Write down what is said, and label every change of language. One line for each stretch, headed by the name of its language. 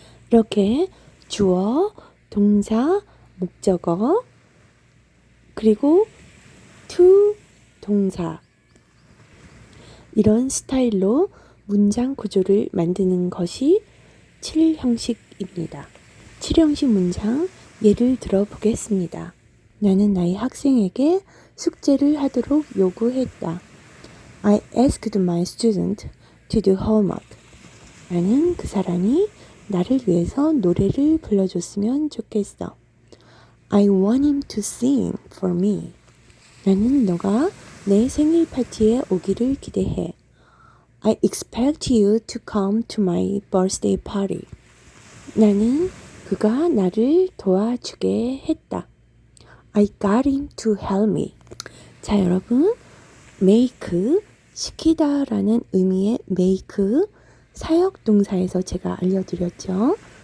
Korean: 이렇게 주어, 동사, 목적어 그리고 to 동사 이런 스타일로 문장 구조를 만드는 것이 7형식입니다. 7형식 문장 예를 들어 보겠습니다. 나는 나의 학생에게 숙제를 하도록 요구했다.
English: I asked my student to do homework.
Korean: 나는 그 사람이 나를 위해서 노래를 불러줬으면 좋겠어.
English: I want him to sing for me.
Korean: 나는 너가 내 생일 파티에 오기를 기대해.
English: I expect you to come to my birthday party.
Korean: 나는 그가 나를 도와주게 했다.
English: I got him to help me.
Korean: 자, 여러분, make, 시키다 라는 의미의 make, 사역 동사에서 제가 알려드렸죠.